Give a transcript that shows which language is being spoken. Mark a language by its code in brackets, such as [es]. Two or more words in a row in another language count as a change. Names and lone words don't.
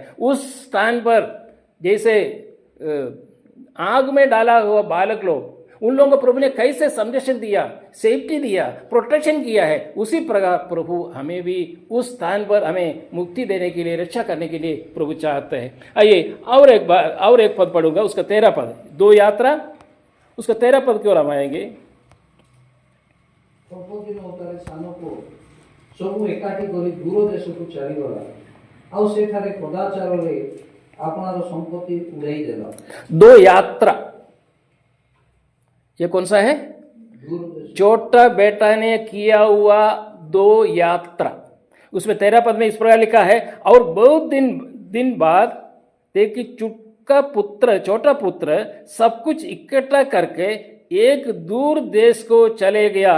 [hi] उस स्थान पर जैसे आग में डाला हुआ बालक लोग, उन लोगों को प्रभु ने कैसे संरक्षण दिया, सेफ्टी दिया, प्रोटेक्शन किया है, उसी प्रकार प्रभु हमें भी उस स्थान पर हमें मुक्ति देने के लिए, रक्षा करने के लिए प्रभु चाहते हैं। आइए और एक पद पढ़ूंगा, उसका 13 पद, 2 यात्रा, उसका 13 पद की ओर हम आएंगे। [or] ସବୁ ଏକାଠି କରି ଦୂର ଦେଶକୁ ଚାଲିଗଲା, ଆଉ ସେଠାରେ କଦାଚାରରେ ଆପଣାର ସମ୍ପତ୍ତି ଉଡ଼ାଇ ଦେଲା। [hi] 2 यात्रा, ये कौन सा है? छोटा बेटा ने किया हुआ 2 यात्रा। उसमें 13 पद में इस प्रकार लिखा है, और बहुत दिन बाद देखिए छोटा पुत्र सब कुछ इकट्ठा करके एक दूर देश को चले गया।